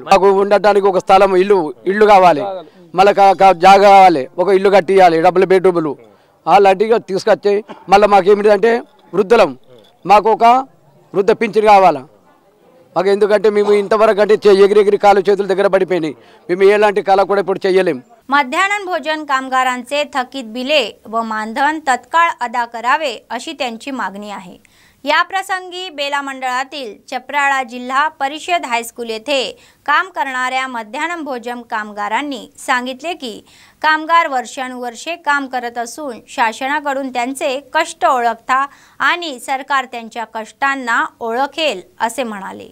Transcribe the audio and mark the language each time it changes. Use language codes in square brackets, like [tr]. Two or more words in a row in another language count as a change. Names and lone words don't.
[te] మాకు ఉండటానికి ఒక స్థలం ఇల్లు కావాలి, మళ్ళీ జాగా కావాలి, ఒక ఇల్లు కట్టియాలి, [en] double bedrooms [te] అలాంటిగా తీసుకొచ్చి మళ్ళీ మాకేమిటంటే వృద్ధులం, మాకు ఒక వృద్ధ పింఛన్ కావాలా మాకు. ఎందుకంటే మేము ఇంతవరకు అంటే ఎగిరెగిరి కాలు చేతుల దగ్గర పడిపోయినాయి, మేము ఎలాంటి కళ కూడా ఇప్పుడు చేయలేం. [mr] मध्याह्न भोजन कामगारांचे थकीत बिले व मानधन तत्काळ अदा करावे अशी त्यांची मागणी आहे. या प्रसंगी बेला मंडळातील चपराळा जिल्हा परिषद हायस्कूल येथे काम करणाऱ्या मध्याह्न भोजन कामगारांनी सांगितले की कामगार वर्षानुवर्षे काम करत असून शासनाकडून त्यांचे कष्ट ओळखता आणि सरकार त्यांच्या कष्टांना ओळखेल असे म्हणाले.